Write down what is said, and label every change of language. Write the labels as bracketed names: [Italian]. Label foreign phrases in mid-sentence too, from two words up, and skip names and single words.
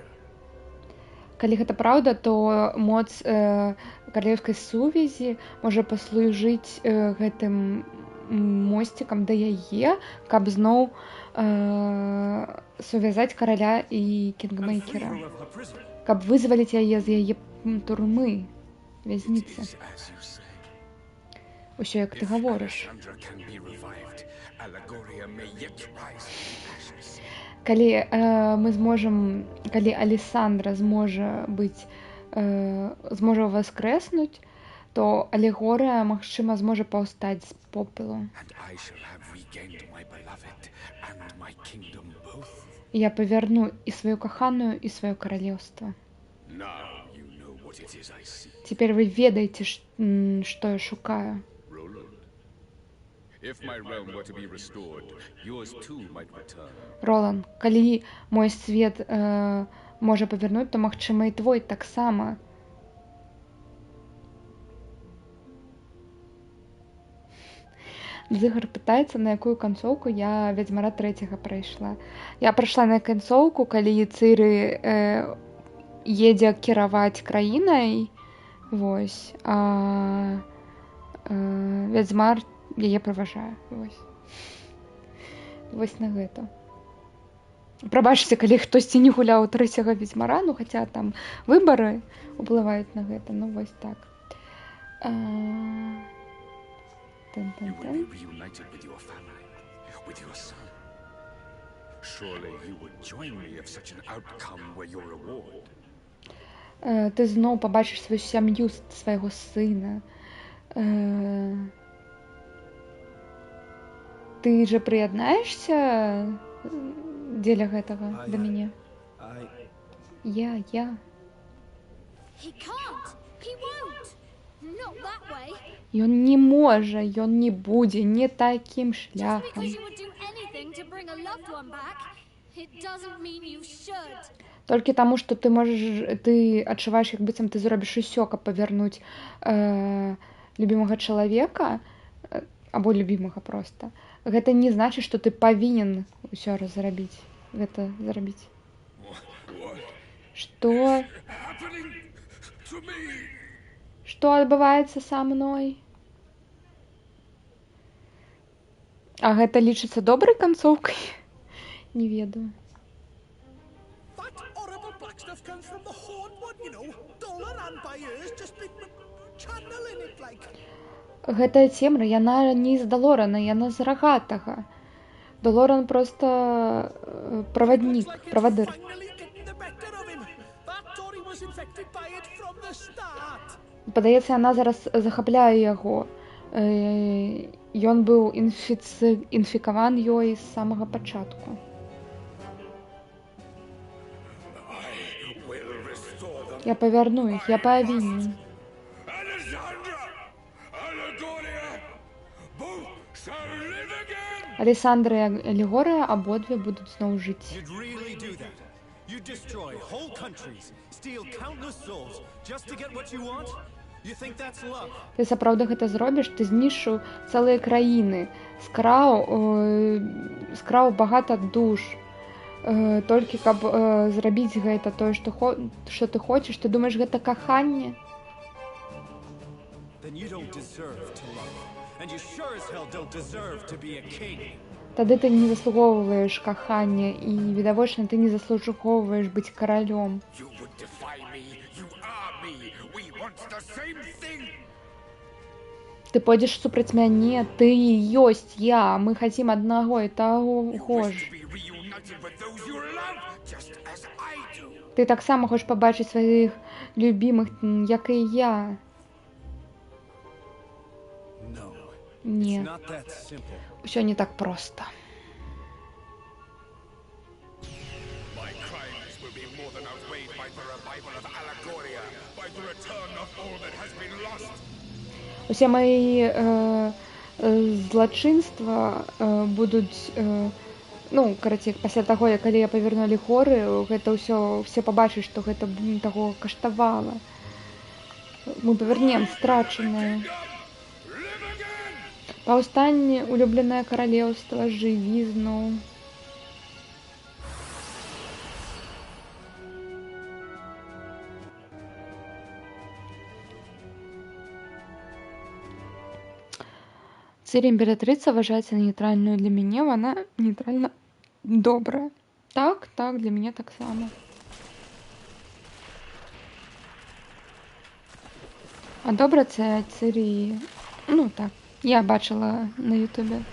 [Belarusian] Калі гэта праўда, то моц каралеўскай сувязі можа паслужыць гэтым мосцікам да яе, каб зноў сувязаць караля і кінгмейкера, [English] Freer of her prison. [Belarusian] каб вызваліць яе з яе турмы, вязніцы. [English] Is as you say. [Belarusian] Усё, як ты гаворыш. [English] Alexandra can be revived. Allegoria may yet rise from the ashes. [Belarusian] Калі Александра зможа воскреснуць, то алегорыя, магчыма, зможа паўстаць з попелу. [English] And I shall have regained my beloved and my kingdom both. [Belarusian] І я павярну і сваю каханую, і сваё каралеўства. [English] Now you know what it is I seek. [Belarusian] Цяпер вы ведаеце, што я шукаю. [English] Roland, if my realm were to be restored, yours too might return. [Belarusian] Ролан, калі мой свет можа павярнуць, то, магчыма, і твой таксама. Зыгар пытаецца, на якую канцоўку я Вядзьмара 3 прайшла. Я прайшла на канцоўку, калі Цыры едзе кіраваць краінай, вось, а Вядзьмар яе праважае. Вось на гэта. Прабачце, калі хтосьці не гуляў 3-го Вядзьмара, ну хаця там выбары ўплываюць на гэта, ну вось так. [English] You will be reunited with your family, with your son. Surely you would join me if such an outcome were your reward. [Belarusian] Ты зноў пабачыш сваю сям'ю, свайго сына. Ты же прыяднаешся дзеля гэтага да мяне? Я. [English] He can't. He won't. Not that way. [Belarusian] Ён не можа, ён не будзе не такім [English] Just [Belarusian] шляхам. [English] because you would do anything to bring a loved one back, it doesn't mean you should. [Belarusian] Толькі таму, што ты адчуваеш, як быццам ты зробіш усё, каб павярнуць любімага чалавека, або любімага проста. Гэта не значыць, што ты павінен усё зрабіць. Гэта зрабіць. Што? Што адбываецца са мной? А гэта лічыцца добрай канцоўкай? Не ведаю. [English] That horrible black stuff comes from the Horned One, you know. Dollar and by ears, just been channeling it like. [Belarusian] Гэтая цемра, яна не з Далорана, яна з Рагатага. Далоран проста праваднік, правадыр. [English] Finally getting the better of him. That thought he was infected by it from the start. [Belarusian] Падаецца, яна зараз захапляе яго. Ён быў інфікаван ёй з самага пачатку. Я павярну іх, я павінен. Александра і Алегорія абодве будуць зноў жыць. [English] You'd really do that? You'd destroy whole countries, steal countless souls, just to get what you want? You think that's love? [Belarusian] Ты сапраўды гэта зробіш, ты знішчыў цэлыя краіны, скраў багата душ. Толькі каб зрабіць гэта тое, што ты хочаш, ты думаеш, гэта каханне? [English] Then you don't deserve to love. And you sure as hell don't deserve to be a king. [Belarusian] Тады ты не заслугоўваеш кахання, і, відавочна, ты не заслугоўваеш быць каралём. [English] You would defy me. You are me. We want the same thing. [Belarusian] Ты пойдзеш супраць мяне, ты ёсць я, мы хацім аднаго і таго ж. [English] Be reunited connected with those you love, just as I do. [Ukrainian] Ти так само хочеш побачити своїх любимих, як і я. [English] No, [Ukrainian] Ні, [English] it's not that simple. [Ukrainian] все не так просто. [English] My crimes will be more than outweighed by the revival of Allegoria, by the return of all that has been lost. [Ukrainian] Усі мої злочинства будуть, ну, [Belarusian] караці, пасля таго, як калі я паверну Алегоры, гэта ўсё, все пабачаць, што гэта таго каштавала. Мы павернем страчанае. Паўстанне, улюбленае каралеўства, жыві зноў. [Ukrainian] Цири імператриця вважається нейтральною для мене, вона нейтральна добра. Так, для мене так само. А добра це Цири, ну так, я бачила на ютубі.